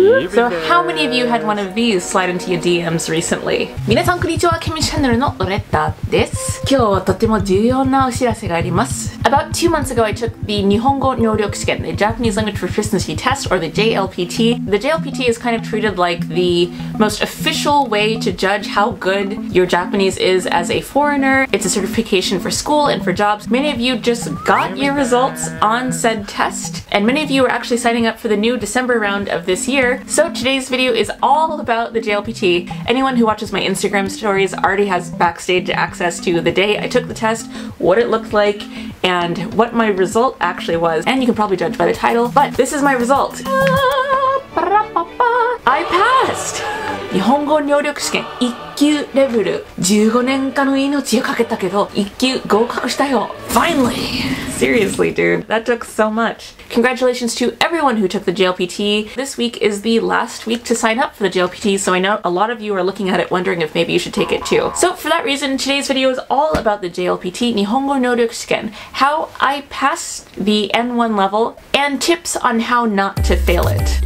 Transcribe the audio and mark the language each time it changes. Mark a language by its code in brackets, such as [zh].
[en] So how many of you had one of these slide into your DMs recently? [ja] 皆さんこんにちは、ケミュシチャンネルのロレッタです。今日はとても重要なお知らせがあります。 [en] About 2 months ago, I took the 日本語能力試験, the Japanese Language Proficiency Test, or the JLPT. The JLPT is kind of treated like the most official way to judge how good your Japanese is as a foreigner. It's a certification for school and for jobs. Many of you just got your results on said test, and many of you are actually signing up for the new December round of this year. So today's video is all about the JLPT. Anyone who watches my Instagram stories already has backstage access to the day I took the test, what it looked like, and what my result actually was. And you can probably judge by the title, but this is my result. I passed! [ja] 日本語能力試験1級レベル15年間の命をかけたけど1級合格したよ [en] Finally! Seriously, dude, that took so much. Congratulations to everyone who took the JLPT. This week is the last week to sign up for the JLPT, so I know a lot of you are looking at it wondering if maybe you should take it too. So for that reason, today's video is all about the JLPT, 日本語能力試験, how I passed the N1 level, and tips on how not to fail it.